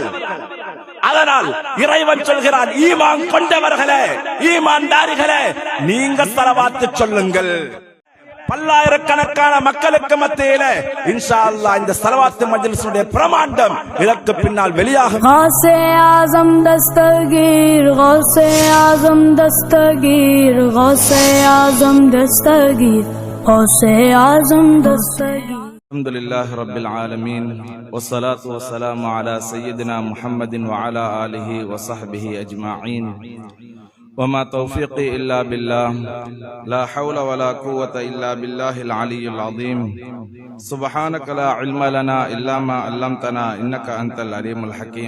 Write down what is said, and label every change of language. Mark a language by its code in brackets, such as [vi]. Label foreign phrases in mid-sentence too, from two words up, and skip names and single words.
[ta] அதனால் இறைவன் சொல்கிறான், ஈமான் கொண்டவர்களே, ஈமான்தாரிகளே, நீங்க ஸலவாத்து சொல்லுங்கள். பல்லாயிரக்கணக்கான மக்களுக்கு மத்தியில [ar] إن شاء الله [ta] இந்த ஸலவாத்து மஜ்லிஸுடைய பிரமாண்டம் இதற்கு பின்னால் வெளியாகும். [ur] غوث اعظم دستگیر، غوث اعظم دستگیر، غوث اعظم دستگیر، غوث اعظم دستگیر. [ar] الحمد لله رب العالمين والصلاة والسلام على سيدنا محمد وعلى آله وصحبه أجمعين وما توفيقي إلا بالله لا حول ولا قوة إلا بالله العلي العظيم سبحانك لا علم لنا إلا ما علمتنا إنك أنت العليم الحكيم.